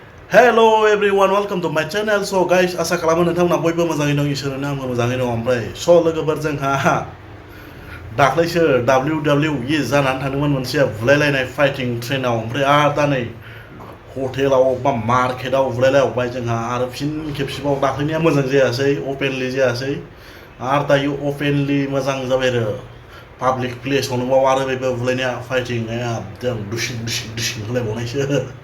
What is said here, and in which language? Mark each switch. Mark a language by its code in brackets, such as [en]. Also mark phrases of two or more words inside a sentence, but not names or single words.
[en] Hello everyone, welcome to my channel. So guys, [brx] asa खालामो नोंथांमोना बयबो मोजाङै दं, इसोरनो आंबो मोजाङै दं। ओमफ्राय लोगोफोर जोंहा दाख्लैसो WWE जानानै थांदोंमोन मोनसे बुलायलायनाय फाइटिं ट्रेनाव। ओमफ्राय दा नै हटेलाव बा मार्केटाव बुलायलायबाय जोंहा आरो फिन खेबसेबाव दाख्लैनिया मोजां जायासै, अपेनलि जायासै आरो दायो अपेनलि मोजां जाबाय आरो पाब्लिक प्लेसावनो आरो बेबो बुलायनाया फाइटिं एकदम दुसिं होलायबावनायसो।